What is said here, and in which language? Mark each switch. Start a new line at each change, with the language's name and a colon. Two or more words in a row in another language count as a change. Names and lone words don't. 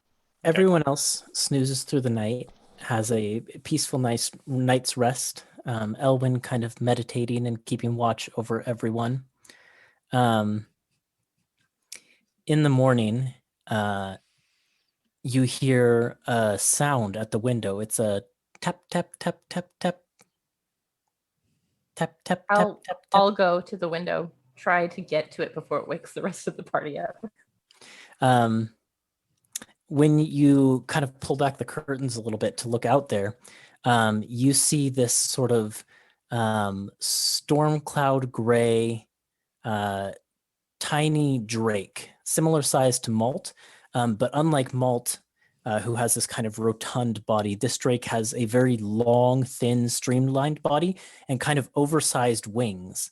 English: Everyone else snoozes through the night, has a peaceful, nice night's rest. Elwyn kind of meditating and keeping watch over everyone. In the morning, you hear a sound at the window. It's a tap, tap, tap, tap, tap. Tap, tap, tap, I'll tap, tap. I'll go to the window, try to get to it before it wakes the rest of the party up. When you kind of pull back the curtains a little bit to look out there, you see this sort of storm cloud gray, tiny drake, similar size to Malt, but unlike Malt, who has this kind of rotund body, this drake has a very long, thin, streamlined body and kind of oversized wings.